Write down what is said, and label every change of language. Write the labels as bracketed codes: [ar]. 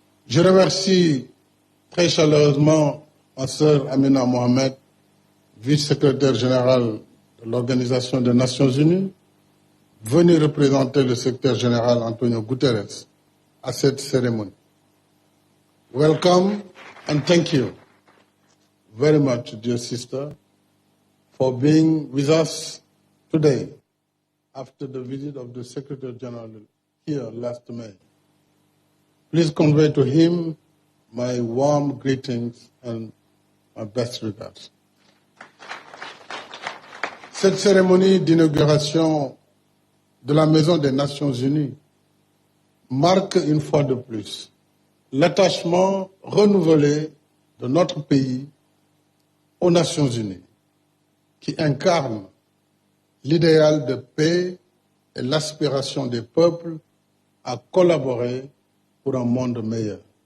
[fr] Je remercie très chaleureusement ma sœur Amina Mohamed, vice-secrétaire générale de l'Organisation des Nations Unies, venue représenter le secrétaire général Antonio Guterres à cette cérémonie. [en] Welcome and thank you very much, dear sister, for being with us today after the visit of the Secretary General here last May. Please convey to him my warm greetings and my best regards. [fr] Cette cérémonie d'inauguration de la Maison des Nations Unies marque une fois de plus l'attachement renouvelé de notre pays aux Nations Unies, qui incarne l'idéal de paix et l'aspiration des peuples à collaborer pour un monde meilleur.